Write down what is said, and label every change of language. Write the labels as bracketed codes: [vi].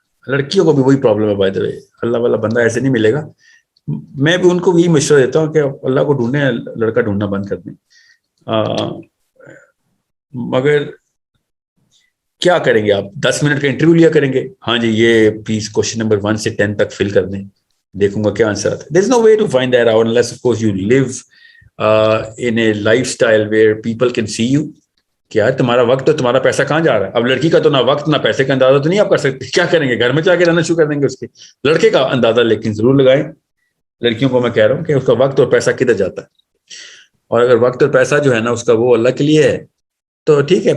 [ur] لڑکیوں کو بھی وہی پرابلم ہے بائی دا وے, اللہ والا بندہ ایسے نہیں ملے گا. میں بھی ان کو یہی مشورہ دیتا ہوں کہ اللہ کو ڈھونڈیں, لڑکا ڈھونڈنا بند کر دیں. مگر کیا کریں گے آپ؟ 10 منٹ کا انٹرویو لیا کریں گے, ہاں جی یہ پلیز کوشچن نمبر 1 سے 10 تک فل کر دیں, دیکھوں گا کیا آنسر آتا ہے. [en] There's no way to find that out unless of course you live in a lifestyle where people can see you. [ur] کیا تمہارا وقت تو تمہارا پیسہ کہاں جا رہا ہے؟ اب لڑکی کا تو نہ وقت نہ پیسے کا اندازہ تو نہیں آپ کر سکتے, کیا کریں گے؟ گھر میں جا کے رہنا شروع کر دیں گے اس کے. لڑکے کا اندازہ لیکن ضرور لگائیں. لڑکیوں کو میں کہہ رہا ہوں کہ اس کا وقت اور پیسہ کدھر جاتا ہے, اور اگر وقت اور پیسہ جو ہے نا اس کا وہ اللہ کے لیے ہے تو ٹھیک ہے.